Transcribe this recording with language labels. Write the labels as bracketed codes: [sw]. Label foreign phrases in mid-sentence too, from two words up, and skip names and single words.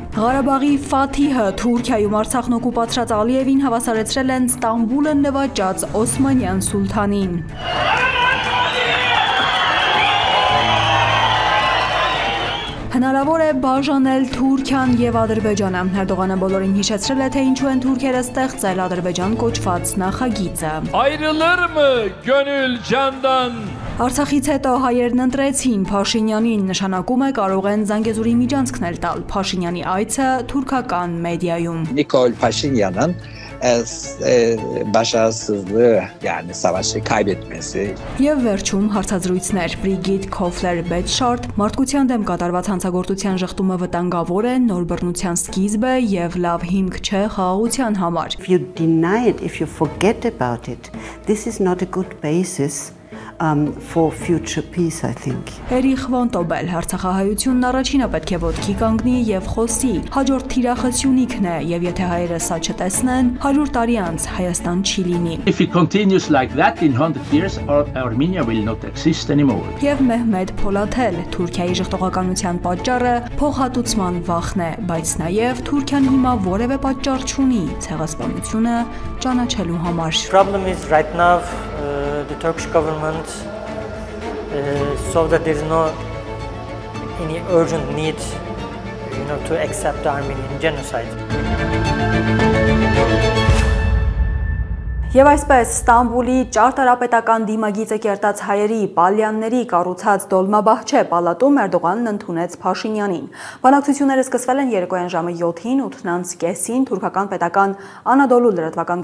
[hy] Ղարաբաղի Ֆաթիհը Թուրքիայում Արցախն օկուպացրած Ալիևին հավասարեցրել են Ստամբուլը նվաճած Օսմանյան սուլթանին։ Հնարավոր է բաժանել Թուրքիան եւ Ադրբեջանը։ Էրդողանը բոլորին հիշեցրել է, թե ինչու են թուրքերը ստեղծել Ադրբեջան կոչված նախագիծը։ [tr] Ayrılır mı gönül candan? [hy] Արցախից հետո հայերն ընտրեցին Փաշինյանին, նշանակում է կարող են Զանգեզուրի միջանցքներ տալ։ Փաշինյանի այցը թուրքական մեդիայում։ [tr] Nikol Pashinyan'ın başarısızlığı, yani savaşı kaybetmesi. [hy] Եվ վերջում հարցազրույցներ Բրիգիտ Քոֆլեր-Բեթշարտ մարդկության դեմ կատարված հանցագործության շղթումը վտանգավոր է, նոր բռնության սկիզբ է եւ լավ հիմք չէ խաղաղության համար։ [en] If you deny it, if you forget about it, this is not a good basis for future peace, I think. [hy] Էրիխ Վոնտոբել Արցախահայությունն առաջինը պետք է ոտքի կանգնի եւ խոսի։ Հաջորդ թիրախը Սյունիքն է եւ եթե հայերը սա չտեսնեն, 100 տարի անց Հայաստան չի լինի։ [en] If it continues like that in 100 years, Armenia will not exist anymore. [hy] Եվ Մեհմեդ Փոլաթել Թուրքիայի ժխտողականության պատճառը փոխհատուցման վախն է, բայց նաեւ Թուրքիան հիմա որևէ պատճառ չունի ցեղասպանությունը ճանաչելու համար։ [en] Problem is right now the Turkish government saw that there is no any urgent need, to accept the Armenian genocide. [hy] Եվ այսպես Ստամբուլի ճարտարապետական դիմագիծը կերտած հայերի պալյանների կառուցած Դոլմաբահչե պալատում Էրդողանն ընդունեց Փաշինյանին։ Բանակցությունները սկսվել են երեկոյան ժամը 7-ին, 8:30-ին թուրքական պետական Անադոլու լրատվական